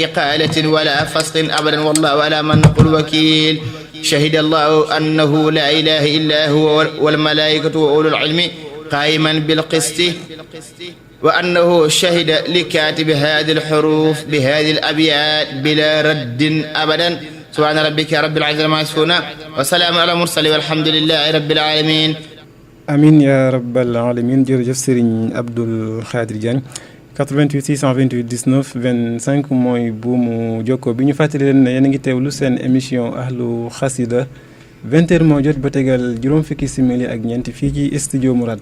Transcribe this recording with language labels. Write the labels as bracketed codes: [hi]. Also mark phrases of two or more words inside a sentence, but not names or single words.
[ar] إقالة ولا فصل أبدا والله ولا من نقول وكيل شهد الله أنه لا إله إلا هو والملائكة وأولو العلم قائما بالقسط وأنه شهد لكاتب هذه الحروف بهذه الأبيات بلا رد أبدا سبحان ربك رب العزة عما يصفون وسلام على المرسلين والحمد لله رب العالمين آمين يا رب العالمين [wo] jërëjëf Serigne Abdoul Khadir Diagne 88 628 19 25 mooy buumu jokkoo bi ñu fàttali leen ne yéen a ngi teewlu seen émission ahlu xasida 20h moo jot ba tegal juróom fukki simili ak ñeenti fii ci studio Mourad.